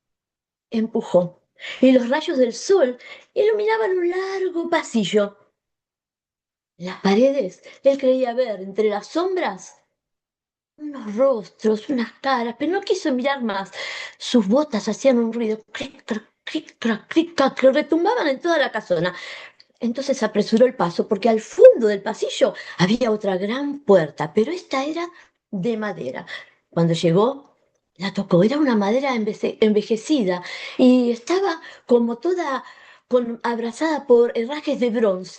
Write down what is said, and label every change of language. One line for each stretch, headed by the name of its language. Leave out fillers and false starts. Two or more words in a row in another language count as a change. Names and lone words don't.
Spanish: Empujó y los rayos del sol iluminaban un largo pasillo. En las paredes él creía ver entre las sombras unos rostros, unas caras, pero no quiso mirar más. Sus botas hacían un ruido, cric, crac, cric, crac, cric, crac, que retumbaban en toda la casona. Entonces apresuró el paso, porque al fondo del pasillo había otra gran puerta, pero esta era de madera. Cuando llegó, la tocó. Era una madera envejecida y estaba como toda abrazada por herrajes de bronce.